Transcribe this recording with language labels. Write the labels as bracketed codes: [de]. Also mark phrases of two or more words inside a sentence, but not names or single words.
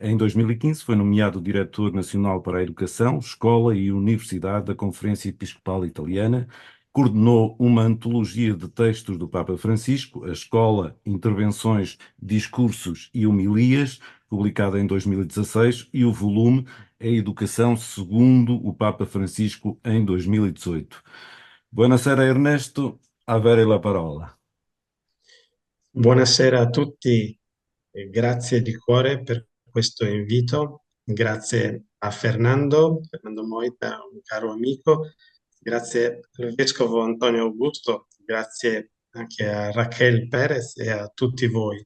[pt] Em 2015 foi nomeado diretor nacional para a Educação, Escola e Universidade da Conferência Episcopal Italiana. Coordenou uma antologia de textos do Papa Francisco, a Escola, Intervenções, Discursos e Homilias, publicada em 2016, e o volume A Educação segundo o Papa Francisco, em 2018. [it] Buonasera Ernesto, avere la parola. Buonasera a tutti, grazie di cuore per questo invito, grazie a Fernando Moita, un caro amico, grazie al Vescovo Antonio Augusto, grazie anche a Raquel Perez e a tutti voi.